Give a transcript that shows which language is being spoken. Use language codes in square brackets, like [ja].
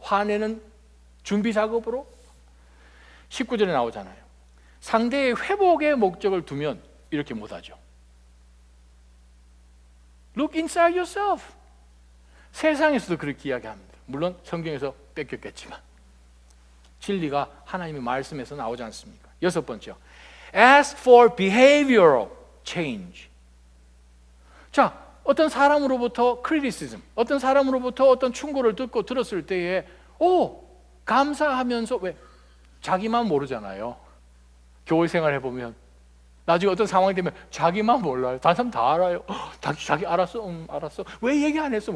[ko] 화내는 준비 작업으로? 19절에 나오잖아요. 상대의 회복의 목적을 두면 이렇게 못하죠. [en] Look inside yourself. [ko] 세상에서도 그렇게 이야기합니다. 물론 성경에서 뺏겼겠지만 진리가 하나님의 말씀에서 나오지 않습니까? 여섯 번째요, [en] ask for behavioral change. [ko] 자, 어떤 사람으로부터 criticism, 어떤 사람으로부터 어떤 충고를 듣고 들었을 때에 감사하면서, 왜? 자기만 모르잖아요. 교회 생활 해보면 나중에 어떤 상황이 되면 자기만 몰라요. 다른 사람 다 알아요. 자기 알았어? 알았어. 왜 얘기 안 했어?